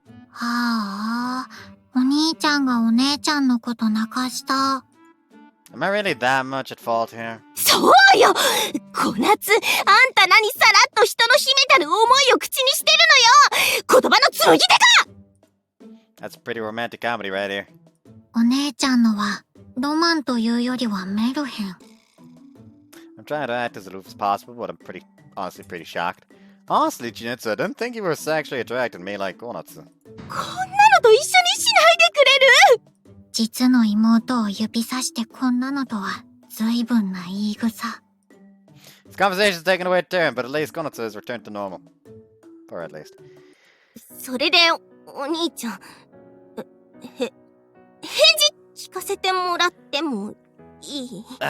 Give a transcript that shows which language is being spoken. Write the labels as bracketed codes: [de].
[ja] はあ、お兄ちゃんがお姉ちゃんのこと泣かした。 [en] Am I really that much at fault here? [ja] そうよ！小夏、あんた何さらっと人の秘めたる思いを口にしてるのよ！言葉の紡ぎ手か！ [en] That's a pretty romantic comedy right here. [ja] お姉ちゃんのは、ロマンというよりはメルヘン。 [en] I'm trying to act as aloof as possible, but I'm honestly pretty shocked. Honestly, Chinatsu, I didn't think you were sexually attracted to me like Konatsu. [ja] こんなのと一緒にしないでくれる？実の妹を指さしてこんなのとは随分な言い草。 [en] This conversation's taken a weird turn, but at least Konatsu has returned to normal. Or at least. [ja] それで、お兄ちゃん、返事聞かせてもらってもいい？